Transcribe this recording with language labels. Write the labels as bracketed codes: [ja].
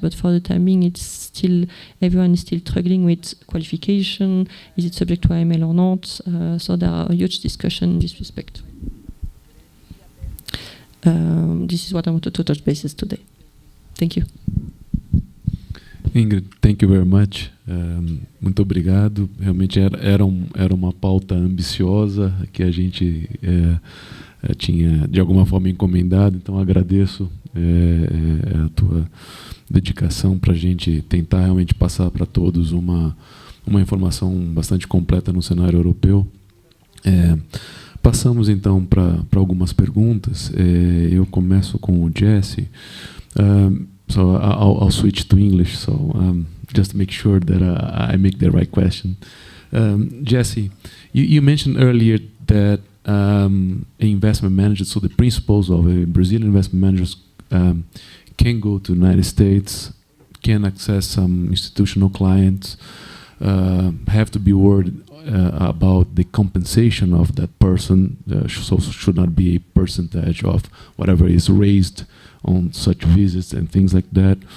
[en] But for the time being, it's still, everyone is still struggling with qualification. Is it subject to AML or not? So there are a huge discussion in this respect. This is what I wanted to touch bases today. Thank you. Ingrid, thank you very much. [pt] Muito obrigado. Realmente era uma pauta ambiciosa que a gente tinha de alguma forma encomendado, então agradeço a tua dedicação para a gente tentar realmente passar para todos uma informação bastante completa no cenário europeu. Passamos então para algumas perguntas. Eu começo com o Jesse. [en] So I'll switch to English, so just to make sure that I make the right question. Jesse, you mentioned earlier that investment managers, so the principles of a Brazilian investment managers can go to the United States, can access some institutional clients, have to be worried about the compensation of that person, so should not be a percentage of whatever is raised on such visits and things like that.